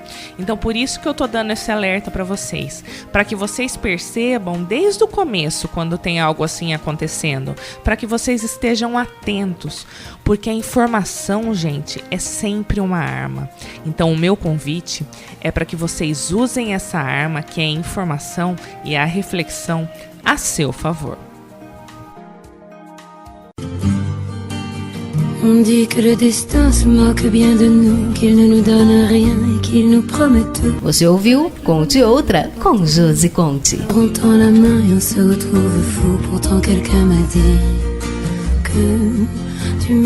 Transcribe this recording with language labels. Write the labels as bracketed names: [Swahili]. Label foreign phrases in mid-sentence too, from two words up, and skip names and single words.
[Portuguese] Então, por isso que eu tô dando esse alerta para vocês, para que vocês percebam desde o começo, quando tem algo assim acontecendo, para que vocês estejam atentos, porque a informação, gente, é sempre uma arma. Então, o meu convite é para que vocês usem essa arma, que é a informação e a reflexão, a seu favor. [French] On dit que le destin se moque bien de nous, qu'il ne nous donne rien et qu'il nous promet tout. [Portuguese] Você ouviu Conte Outra com Josi Conte. [French] On tend la main et on se retrouve fou. Pourtant quelqu'un m'a dit que tu m'aimes encore.